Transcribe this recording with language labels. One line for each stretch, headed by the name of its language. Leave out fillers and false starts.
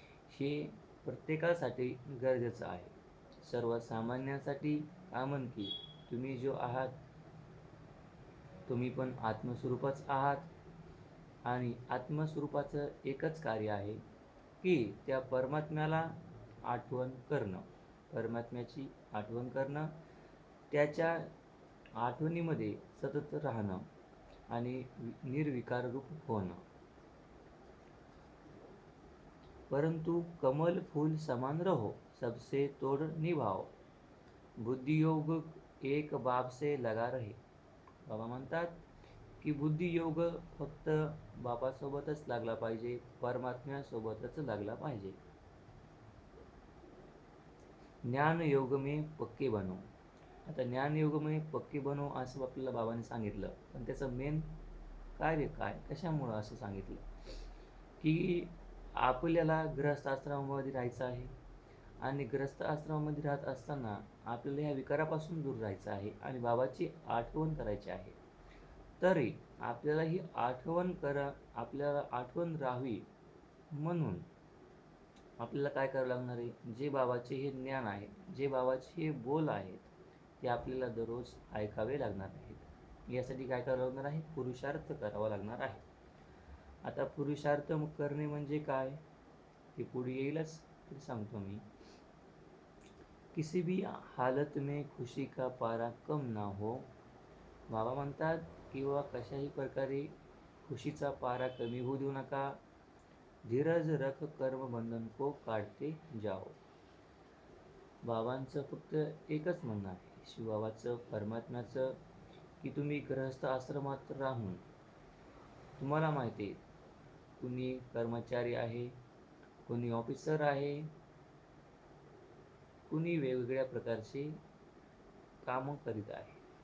Marathi: हे प्रत्येकासाठी गरजेचं आहे. सर्वसामान्यांसाठी आमन की तुम्ही जो आहात तुम्ही पण आत्मस्वरूपच आहात आणि आत्मस्वरूपाचं एकच कार्य आहे की त्या परमात्म्याला आठवण करणं, परमात्म्याची आठवण करणं, त्याच्या आठवणीमध्ये सतत राहणं आणि निर्विकार रूप होणं.
Hindi: परंतु कमल फूल समान रहो, सबसे तोड़ निभाओ, बुद्धियोग एक बाब से लगा रहे.
Marathi: बाबा म्हणतात की बुद्धियोग फक्त बाबासोबतच लागला पाहिजे, परमात्म्यासोबतच लागला पाहिजे.
Hindi: ज्ञान योग में पक्के बनो.
Marathi: आता ज्ञान योग में पक्के बनो असं आपल्याला बाबांनी सांगितलं, पण त्याचं मेन कार्य काय? कशामुळं असं सांगितलं की आपल्याला गृहस्थ आश्रमामध्ये राहायचं आहे आणि गृहस्थ आश्रमामध्ये राहत असताना आपल्याला ह्या विकारापासून दूर राहायचं आहे आणि बाबाची आठवण करायची आहे. तरी आपल्याला ही आपल्याला आठवण राहावी म्हणून आपल्याला काय करावं लागणार आहे? जे बाबाचे हे ज्ञान आहे, जे बाबाचे हे बोल आहेत, ते आपल्याला दररोज ऐकावे लागणार आहेत. यासाठी काय करावं लागणार आहे? पुरुषार्थ करावा लागणार आहे. आता पुरुषार्थ करणे म्हणजे काय ते पुढे येईलच, ते सांगतो मी.
Hindi: किसी भी हालत में खुशी का पारा कम ना हो.
Marathi: बाबा म्हणतात की बाबा कशाही प्रकारे खुशीचा पारा कमी होऊ देऊ नका.
Hindi: धीरज रख कर्म बंधन को काढते जाओ.
Marathi: बाबांचं फक्त एकच म्हणणं आहे, शिवबाबाचं, परमात्म्याचं, की तुम्ही गृहस्थ आश्रमात राहून तुम्हाला माहिती आहे कुणी कर्मचारी आहे, कोणी ऑफिसर आहे, कुणी वेगवेगळ्या प्रकारचे कामं करीत आहे.